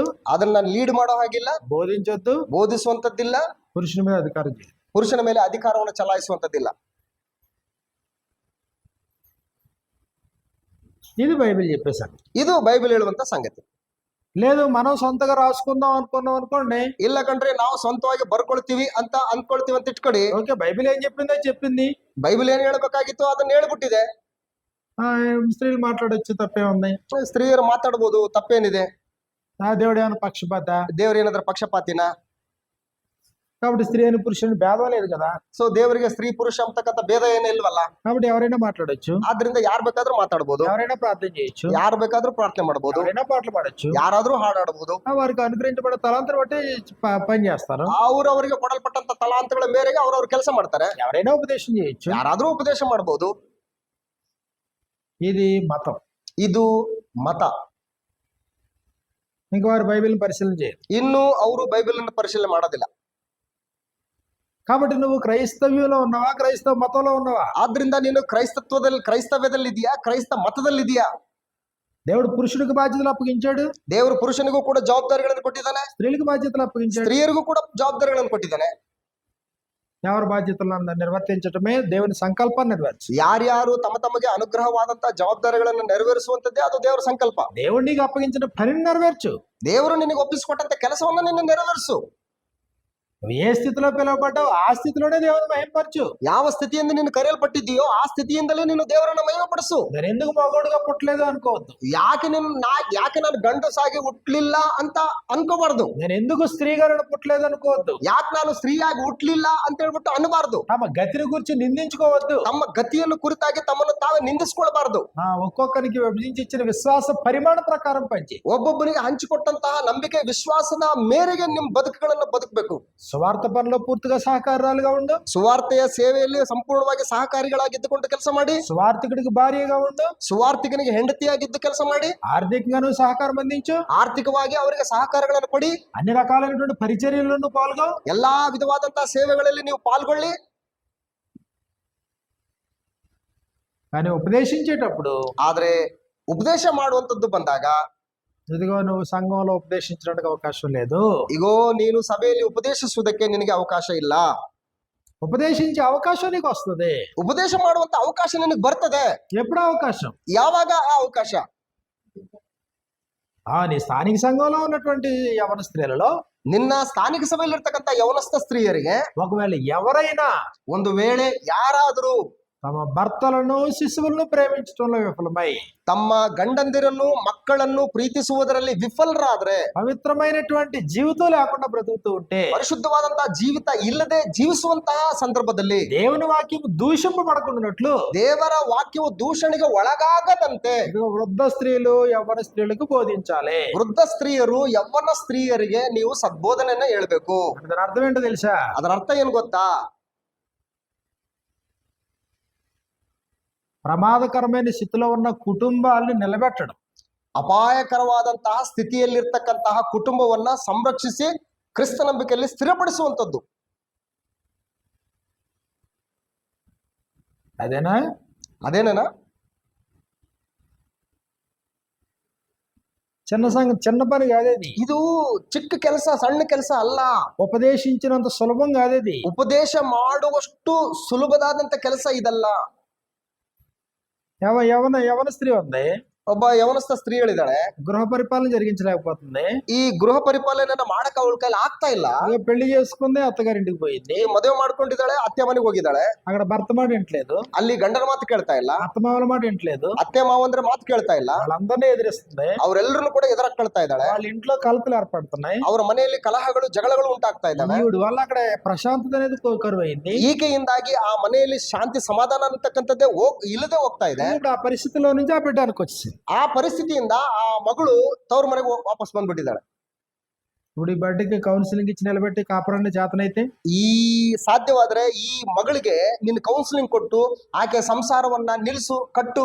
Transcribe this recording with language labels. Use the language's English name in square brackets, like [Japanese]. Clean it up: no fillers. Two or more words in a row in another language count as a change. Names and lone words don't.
[Kannada] ಅದನ್ನ ಲೀಡ್ ಮಾಡೋ ಹಾಗಿಲ್ಲ, [Telugu] బోధించొద్దు, [Kannada] ಬೋಧಿಸುವಂತದ್ದಿಲ್ಲ, [Telugu] పురుషుని మీద అధికారం చేయి. [Kannada] ಪುರುಷನ ಮೇಲೆ ಅಧಿಕಾರವನ್ನು ಚಲಾಯಿಸುವಂತದ್ದಿಲ್ಲ. [Telugu] ఇది బైబిల్ చెప్పేశాను. [Kannada] ಇದು ಬೈಬಲ್ ಹೇಳುವಂತ ಸಂಗತಿ. [Telugu] లేదు మనం సొంతగా రాసుకుందాం అనుకున్నాం అనుకోండి, [Kannada] ಇಲ್ಲ ಕಣ್ರಿ ನಾವು ಸ್ವಂತವಾಗಿ ಬರ್ಕೊಳ್ತೀವಿ ಅಂತ ಅನ್ಕೊಳ್ತೀವಿ ಅಂತ ಇಟ್ಕೊಡಿ. [Telugu] ఓకే బైబిల్ ఏం చెప్పిందో చెప్పింది, [Kannada] ಬೈಬಲ್ ಏನ್ ಹೇಳ್ಬೇಕಾಗಿತ್ತು ಅದನ್ನ ಹೇಳ್ಬಿಟ್ಟಿದೆ. [Telugu] స్త్రీలు మాట్లాడొచ్చు, తప్పే ఉంది. [Kannada] ಸ್ತ್ರೀಯರು ಮಾತಾಡ್ಬೋದು, ತಪ್ಪೇನಿದೆ? [Telugu] దేవుడు ఏమైనా పక్షపాత? [Kannada] ದೇವ್ರ ಏನಾದ್ರೂ ಪಕ್ಷಪಾತಿನ? [Telugu] కాబట్టి స్త్రీ అని పురుషుని భేదం లేదు కదా. [Kannada] ಸೊ ದೇವರಿಗೆ ಸ್ತ್ರೀ ಪುರುಷ ಅಂತಕ್ಕಂಥ ಭೇದ ಏನು ಇಲ್ವಲ್ಲ. [Telugu] కాబట్టి ఎవరైనా మాట్లాడొచ్చు, [Kannada] ಆದ್ರಿಂದ ಯಾರ್ ಬೇಕಾದ್ರೂ ಮಾತಾಡ್ಬೋದು, [Telugu] ఎవరైనా ప్రార్థన చేయొచ్చు, [Kannada] ಯಾರು ಬೇಕಾದ್ರೂ ಪ್ರಾರ್ಥನೆ ಮಾಡ್ಬೋದು, [Telugu] ఎవరైనా పాటలు పాడొచ్చు, [Kannada] ಯಾರಾದ್ರೂ ಹಾಡಾಡ್ಬೋದು. [Telugu] వారికి అనుగ్రహించబడే తలాంతరం బట్టి పని చేస్తారు. [Kannada] ಅವ್ರವರಿಗೆ ಕೊಡಲ್ಪಟ್ಟಂತ ತಲಾಂತಗಳ ಮೇರೆಗೆ ಅವ್ರವ್ರ ಕೆಲಸ ಮಾಡ್ತಾರೆ. [Telugu] ఎవరైనా ఉపదేశం చేయొచ్చు, [Kannada] ಯಾರಾದ್ರೂ ಉಪದೇಶ ಮಾಡ್ಬೋದು. [Telugu] ఇది మతం. [Kannada] ಇದು ಮತ. [Telugu] ఇంకా వారు బైబిల్ని పరిశీలన చేయరు. [Kannada] ಇನ್ನು ಅವರು ಬೈಬಲ್ ಅನ್ನು ಪರಿಶೀಲನೆ ಮಾಡೋದಿಲ್ಲ. [Telugu] కాబట్టి నువ్వు క్రైస్తవ్యంలో ఉన్నావా, క్రైస్తవ మతంలో ఉన్నావా? [Kannada] ಆದ್ರಿಂದ ನೀನು ಕ್ರೈಸ್ತವ್ಯದಲ್ಲಿದೆಯಾ, ಕ್ರೈಸ್ತ ಮತದಲ್ಲಿದೆಯಾ? [Telugu] దేవుడు పురుషుడికి బాధ్యతలు అప్పగించాడు, [Kannada] ದೇವರು ಪುರುಷನಿಗೂ ಕೂಡ ಜವಾಬ್ದಾರಿಗಳನ್ನು ಕೊಟ್ಟಿದ್ದಾನೆ, [Telugu] స్త్రీలకు బాధ్యతలు అప్పగించాడు. [Kannada] ಸ್ತ್ರೀಯರಿಗೂ ಕೂಡ ಜವಾಬ್ದಾರಿಗಳನ್ನು ಕೊಟ್ಟಿದ್ದಾನೆ. [Telugu] ఎవరి బాధ్యతలను నిర్వర్తించటమే దేవుని సంకల్పాన్ని నెరవేర్చు. [Kannada] ಯಾರ್ಯಾರು ತಮಗೆ ಅನುಗ್ರಹವಾದಂತಹ ಜವಾಬ್ದಾರಿಗಳನ್ನು ನೆರವೇರಿಸುವಂತದ್ದೇ ಅದು ದೇವರ ಸಂಕಲ್ಪ. [Telugu] దేవుడు నీకు అప్పగించిన పనిని నెరవేర్చు. [Kannada] ದೇವರು ನಿನಗೆ ಒಪ್ಪಿಸಿಕೊಟ್ಟಂತ ಕೆಲಸವನ್ನು ನಿನ್ನ ನೆರವೇರಿಸು. [Telugu] నువ్వు ఏ స్థితిలో పిలువబడ్డావు ఆ స్థితిలోనే దేవుని మహిమపరచు. [Kannada] ಯಾವ ಸ್ಥಿತಿಯಿಂದ ನೀನು ಕರೆಯಲ್ಪಟ್ಟಿದ್ದೀಯೋ ಆ ಸ್ಥಿತಿಯಿಂದಲೇ ನೀನು ದೇವರನ್ನ ಮಹಿಮಪಡಿಸು. [Telugu] నేను ఎందుకు మగోడుగా పుట్టలేదు అనుకోవద్దు. [Kannada] ಯಾಕೆ ನಾನು ಗಂಡಸಾಗಿ ಹುಟ್ಟಲಿಲ್ಲ ಅಂತ ಅನ್ಕೋಬಾರ್ದು. [Telugu] నేను ఎందుకు స్త్రీగా పుట్టలేదు అనుకోవద్దు. [Kannada] ಯಾಕೆ ನಾನು ಸ್ತ್ರೀಯಾಗಿ ಹುಟ್ಟಲಿಲ್ಲ ಅಂತ ಹೇಳ್ಬಿಟ್ಟು ಅನ್ಬಾರ್ದು. [Telugu] తమ గతిని గురించి నిందించుకోవద్దు. [Kannada] ತಮ್ಮ ಗತಿಯನ್ನು ಕುರಿತಾಗಿ ತಮ್ಮನ್ನು ತಾವೇ ನಿಂದಿಸ್ಕೊಳ್ಬಾರ್ದು. [Telugu] ఒక్కొక్కరికి విభజించి ఇచ్చిన విశ్వాస పరిమాణ ప్రకారం పంచి [Kannada] ಒಬ್ಬೊಬ್ಬನಿಗೆ ಹಂಚಿಕೊಟ್ಟಂತಹ ನಂಬಿಕೆ ವಿಶ್ವಾಸದ ಮೇರೆಗೆ ನಿಮ್ಮ ಬದುಕುಗಳನ್ನು ಬದುಕಬೇಕು. [Telugu] సువార్త పనిలో పూర్తిగా సహకారాలుగా ఉండు. [Kannada] ಸುವಾರ್ತೆಯ ಸೇವೆಯಲ್ಲಿ ಸಂಪೂರ್ಣವಾಗಿ ಸಹಕಾರಿಗಳಾಗಿದ್ದುಕೊಂಡು ಕೆಲಸ ಮಾಡಿ. [Telugu] సువార్థికుడికి భార్యగా ఉండు. [Kannada] ಸುವಾರ್ತಿಕನಿಗೆ ಹೆಂಡತಿಯಾಗಿದ್ದು ಕೆಲಸ ಮಾಡಿ. [Telugu] ఆర్థికంగాను సహకారం అందించు. [Kannada] ಆರ್ಥಿಕವಾಗಿ ಅವರಿಗೆ ಸಹಕಾರಗಳನ್ನು ಕೊಡಿ. [Telugu] అన్ని రకాలైనటువంటి పరిచర్యలను పాల్గొ. [Kannada] ಎಲ್ಲಾ ವಿಧವಾದಂತಹ ಸೇವೆಗಳಲ್ಲಿ ನೀವು ಪಾಲ್ಗೊಳ್ಳಿ. [Telugu] కానీ ఉపదేశించేటప్పుడు [Kannada] ಆದ್ರೆ ಉಪದೇಶ ಮಾಡುವಂತದ್ದು ಬಂದಾಗ [Telugu] ఇదిగో నువ్వు సంఘంలో ఉపదేశించడానికి అవకాశం లేదు. [Kannada] ಇಗೋ ನೀನು ಸಭೆಯಲ್ಲಿ ಉಪದೇಶಿಸುವುದಕ್ಕೆ ನಿನಗೆ ಅವಕಾಶ ಇಲ್ಲ. [Telugu] ఉపదేశించే అవకాశం నీకు వస్తుంది. [Kannada] ಉಪದೇಶ ಮಾಡುವಂತ ಅವಕಾಶ ನಿನಗೆ ಬರ್ತದೆ. [Telugu] ఎప్పుడు అవకాశం? [Kannada] ಯಾವಾಗ ಆ ಅವಕಾಶ? [Telugu] నీ స్థానిక సంఘంలో ఉన్నటువంటి యవన స్త్రీలలో, [Kannada] ನಿನ್ನ ಸ್ಥಾನಿಕ ಸಭೆಯಲ್ಲಿ ಇರ್ತಕ್ಕಂಥ ಯವನಸ್ಥ ಸ್ತ್ರೀಯರಿಗೆ [Telugu] ఒకవేళ ఎవరైనా [Kannada] ಒಂದು ವೇಳೆ ಯಾರಾದರೂ [Telugu] తమ భర్తలను శిశువులను ప్రేమించడంలో విఫలమై [Kannada] ತಮ್ಮ ಗಂಡಂದಿರನ್ನು ಮಕ್ಕಳನ್ನು ಪ್ರೀತಿಸುವುದರಲ್ಲಿ ವಿಫಲರಾದ್ರೆ, [Telugu] పవిత్రమైనటువంటి జీవితం లేకుండా బ్రతుకుతూ ఉంటే, [Kannada] ಪರಿಶುದ್ಧವಾದಂತಹ ಜೀವಿತ ಇಲ್ಲದೆ ಜೀವಿಸುವಂತಹ ಸಂದರ್ಭದಲ್ಲಿ [Telugu] దేవుని వాక్యం దూషింపబడకుండానట్లు [Kannada] ದೇವರ ವಾಕ್ಯವು ದೂಷಣೆಗೆ ಒಳಗಾಗದಂತೆ [Telugu] వృద్ధ స్త్రీలు యవ్వన స్త్రీలకు బోధించాలి. [Kannada] ವೃದ್ಧ ಸ್ತ್ರೀಯರು ಯವ್ವನ ಸ್ತ್ರೀಯರಿಗೆ ನೀವು ಸದ್ಬೋಧನೆಯನ್ನ ಹೇಳ್ಬೇಕು. [Telugu] దాని అర్థం ఏంటో తెలుసా? [Kannada] ಅದರ ಅರ್ಥ ಏನ್ ಗೊತ್ತಾ? [Telugu] ప్రమాదకరమైన స్థితిలో ఉన్న కుటుంబాలను నిలబెట్టడం, [Kannada] ಅಪಾಯಕರವಾದಂತಹ ಸ್ಥಿತಿಯಲ್ಲಿರ್ತಕ್ಕಂತಹ ಕುಟುಂಬವನ್ನ ಸಂರಕ್ಷಿಸಿ ಕ್ರಿಸ್ತ ನಂಬಿಕೆಯಲ್ಲಿ ಸ್ಥಿರಪಡಿಸುವಂತದ್ದು. ಅದೇನೇನಾ? [Telugu] చిన్న పని కాదేది. [Kannada] ಇದು ಚಿಕ್ಕ ಕೆಲಸ, ಸಣ್ಣ ಕೆಲಸ ಅಲ್ಲ. [Telugu] ఉపదేశించినంత సులభం కాదేది. [Kannada] ಉಪದೇಶ ಮಾಡುವಷ್ಟು ಸುಲಭದಾದಂತ ಕೆಲಸ ಇದಲ್ಲ. [Telugu] యవన స్త్రీ ఉంది, [Kannada] ಒಬ್ಬ ಯವನಸ್ಥ ಸ್ತ್ರೀ ಹೇಳಿದಾಳೆ, [Telugu] గృహ పరిపాలన జరిగించలేకపోతుంది. [Kannada] ಈ ಗೃಹ ಪರಿಪಾಲನೆಯನ್ನ ಮಾಡಕ ಅವಳ ಕೈಲಿ ಆಗ್ತಾ ಇಲ್ಲ. [Telugu] పెళ్లి చేసుకుంది, అత్తగారింటికి పోయింది. [Kannada] ಮದುವೆ ಮಾಡ್ಕೊಂಡಿದ್ದಾಳೆ, ಅತ್ತೆ ಮನೆಗೆ ಹೋಗಿದ್ದಾಳೆ. [Telugu] అక్కడ భర్త మాట వింటలేదు, [Kannada] ಅಲ್ಲಿ ಗಂಡನ ಮಾತು ಕೇಳ್ತಾ ಇಲ್ಲ, [Telugu] అత్తమావల మాట వింటలేదు, [Kannada] ಅತ್ತೆ ಮಾವಂದ್ರೆ ಮಾತು ಕೇಳ್ತಾ ಇಲ್ಲ. [Telugu] వాళ్ళందరినీ ఎదిరిస్తుంది. [Kannada] ಅವರೆಲ್ಲರನ್ನು ಕೂಡ ಎದುರಾಗ್ಕೊಳ್ತಾ ಇದ್ದಾಳೆ. [Telugu] వాళ్ళ ఇంట్లో కలతలు ఏర్పడుతున్నాయి. [Kannada] ಅವರ ಮನೆಯಲ್ಲಿ ಕಲಹಗಳು, ಜಗಳಗಳು ಉಂಟಾಗ್ತಾ ಇದ್ದಾವೆ. [Telugu] ఈవిడ వల్ల అక్కడ ప్రశాంతత అనేది కరువైంది. [Kannada] ಈಕೆಯಿಂದಾಗಿ ಆ ಮನೆಯಲ್ಲಿ ಶಾಂತಿ ಸಮಾಧಾನ ಅಂತಕ್ಕಂಥದ್ದೇ ಇಲ್ಲದೆ ಹೋಗ್ತಾ ಇದೆ. [Telugu] ఇప్పుడు ఆ పరిస్థితిలో నుంచి ఆ బిడ్డ అనుకొచ్చింది. [Kannada] ಆ ಪರಿಸ್ಥಿತಿಯಿಂದ ಆ ಮಗಳು ತವ್ರ ಮನೆಗೆ ವಾಪಸ್ ಬಂದ್ಬಿಟ್ಟಿದ್ದಾಳೆ. [Telugu] ఇప్పుడు ఈ బిడ్డకి కౌన్సిలింగ్ ఇచ్చి నిలబెట్టి కాపురాన్ని చేతనైతే, [Kannada] ಈ ಸಾಧ್ಯವಾದ್ರೆ ಈ ಮಗಳಿಗೆ ನಿನ್ನ ಕೌನ್ಸಿಲಿಂಗ್ ಕೊಟ್ಟು ಆಕೆ ಸಂಸಾರವನ್ನ ನಿಲ್ಲಿಸು, ಕಟ್ಟು.